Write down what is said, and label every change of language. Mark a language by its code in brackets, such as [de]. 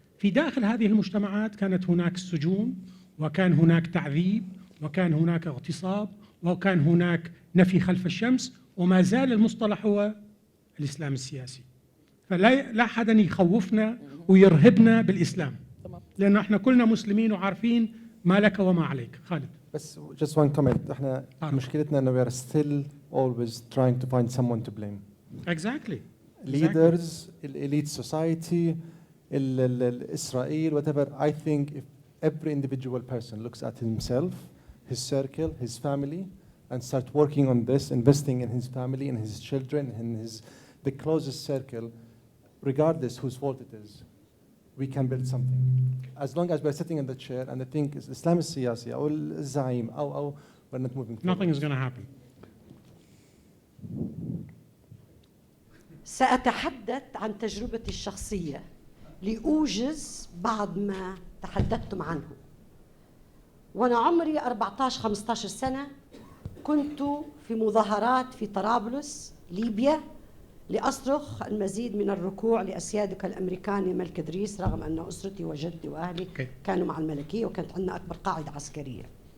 [ar] في داخل هذه المجتمعات كانت هناك سجون، وكان هناك تعذيب، وكان هناك اغتصاب، وكان هناك نفي خلف الشمس، وما زال المصطلح هو الإسلام السياسي. فلا أحد يخوفنا ويرهبنا بالإسلام، لأن احنا كلنا مسلمين وعارفين ما لك وما عليك. خالد. بس [en] just one comment. [ar] احنا مشكلتنا انه [en] we are still always trying to find someone to blame. Exactly. Leaders, elite society, Israel, whatever. I think if every individual person looks at himself, his circle, his family, and start working on this, investing in his family, in his children, in the closest circle, regardless whose fault it is, we can build something. As long as we're sitting in the chair and the thing is Islam [ar] السياسي أو الزعيم أو [en] we're not moving forward. Nothing is going to happen. [ar] سأتحدث عن تجربتي الشخصية لأوجز بعض ما تحدثتم عنه. وأنا عمري 14-15 سنة كنت في مظاهرات في طرابلس ليبيا لأصرخ المزيد من الركوع لأسيادك الأمريكان يا ملك إدريس، رغم أن أسرتي وجدي وأهلي كانوا مع الملكية وكانت عندنا أكبر قاعدة عسكرية.